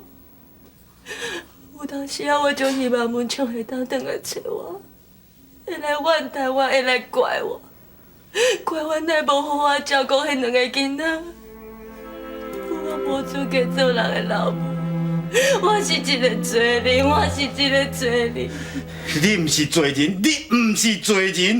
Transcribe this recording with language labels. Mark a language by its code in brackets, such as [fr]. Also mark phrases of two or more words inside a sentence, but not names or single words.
[nan] 有当时啊，我就希望文昌会当转来找我，会来怨叹我，会来怪我，怪我乃无好好照顾迄两个囡仔。我无资格做人的老母，我是一个罪人，我是一个罪人。你毋是罪人，你毋是罪人。